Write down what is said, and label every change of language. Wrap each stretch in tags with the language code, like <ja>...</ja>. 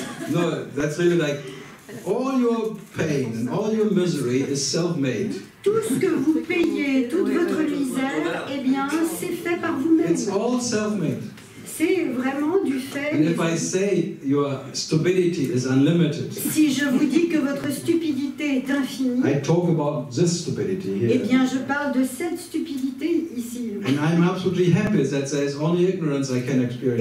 <en>No, that's really like all your pain and all your misery is self-made.</en> <fr>Tout ce que vous payez, toute votre misère, eh bien, c'est fait par vous-même.</fr> <en>It's all self-made.</en> <fr>C'est vraiment du fait.</fr> <en>And if I say your stupidity is unlimited,</en> <fr>si je vous dis que votre stupidité est infinie,</fr> <en>I talk about this stupidity here.</en> <fr>Eh bien, je parle de cette stupidité ici.</fr> <en>And I'm absolutely happy that there is only ignorance I can experience.</en>